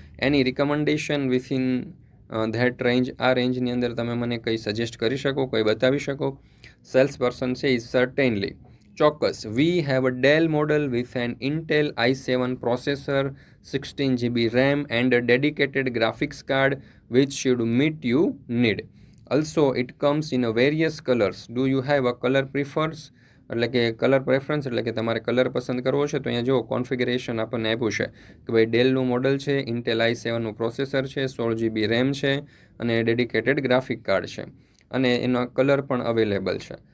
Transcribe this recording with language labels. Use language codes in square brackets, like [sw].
[en] એની recommendation within that range, [gu] આ રેન્જની અંદર તમે મને કંઈ સજેસ્ટ કરી શકો, કંઈ બતાવી શકો? [en] sales person છે certainly, [gu] ચોક્કસ. [en] We have a Dell model with an Intel i7 processor, 16 GB RAM and a dedicated graphics card which should meet you need. Also it comes in a various colors. Do you have a color preference, [gu] એટલે કે colour preference, એટલે કે તમારે colour પસંદ કરવો છે. તો અહીંયા જો કોન્ફિગરેશન આપણને આપ્યું છે કે ભાઈ ડેલનું મોડલ છે, ઇન્ટેલ i7નું પ્રોસેસર છે, 16 GB RAM છે અને ડેડિકેટેડ ગ્રાફિક કાર્ડ છે અને એનો કલર પણ અવેલેબલ છે.